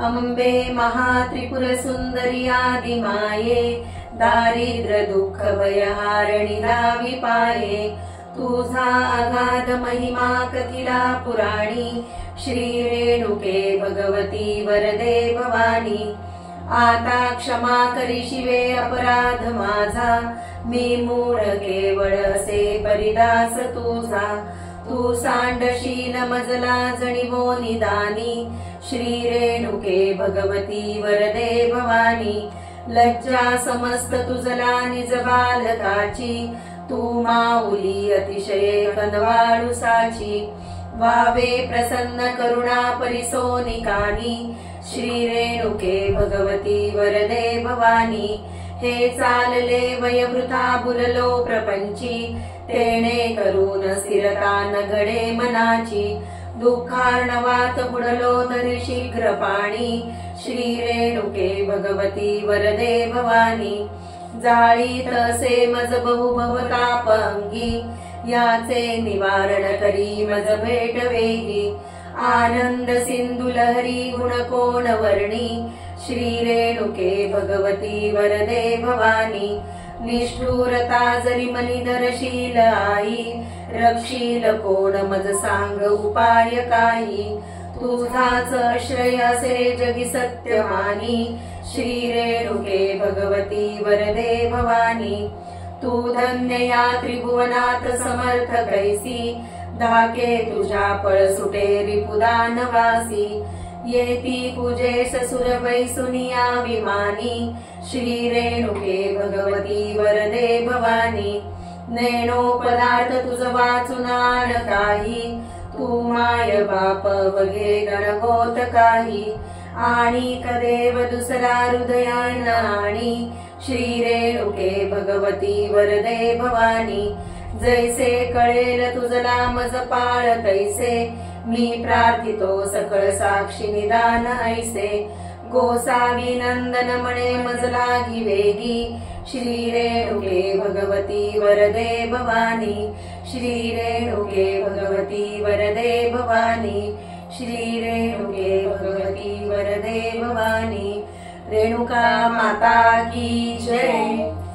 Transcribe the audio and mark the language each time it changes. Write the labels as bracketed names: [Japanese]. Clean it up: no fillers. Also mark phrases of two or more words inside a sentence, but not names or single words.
[Marathi] अंबे महात्रिपुर सुंदरी आदिमाये, दारिद्र्य दुःख भयहारिणी दावी पाये। तुझा अगाध महिमा कथिला पुराणी, श्री रेणुके भगवती वरदे भवानी। आता क्षमा करी शिवे अपराध माझा, मी मूढ केवळ असे परिदास तुझा। तू सांडशील मजला जणिवो निदानी, श्री रेणुके भगवती वरदे भवानी। लज्जा समस्त तुझला निज बालकाची, तू माऊली अतिशय कनवाळूसाची। वावे प्रसन्न करुणा परिसोनिकानी, श्री रेणुके भगवती वरदे भवानी। हे चालले वयवृथा बुललो प्रपंची, तेणे करून स्थिरता न घडे मनाची। दुःखार्णवात बुडलो तरी शीघ्र पाणी, श्री रेणुके भगवती वरदे भवानी। जाळीत असे मज बहु भवताप अंगी, याचे निवारण करी मज भेट वेगी। आनंद सिंधु लहरी गुण कोण वर्णी, श्री रेणुके भगवती वरदे भवानी। निष्ठुरता जरी मनी धरशील आई, रक्षील कोण मज सांग उपाय काही। तुझाच श्रेय असे जगी सत्य मानी, श्री रेणुके भगवती वरदे भवानी। तू धन्य या त्रिभुवनात समर्थ कैसी, धाके तुझ्या पळ सुटे रिपुदान वासी। येती पूजेस सुर बैसुनिया विमानी, श्री रेणुके भगवती वरदे भवानी। नैनो पदार्थ तुझ वाचून आण काही, तू माय बाप वगे गणगोत काही। आणि कदेव दुसरा हृदयान आणि, श्री रेणुके भगवती वरदे भवानी। जैसे कळेल तुझला मज पाळ तैसे, मी प्रार्थितो सकळ साक्षी निदान ऐसे। गोसावी नंदन म्हणे मज लागी वेगी, श्री रेणुके भगवती वरदे भवानी। श्री रेणुके भगवती वरदे भवानी, श्री रेणुके भगवती वरदे भवानी। [Hindi] रेणुका माता की जय।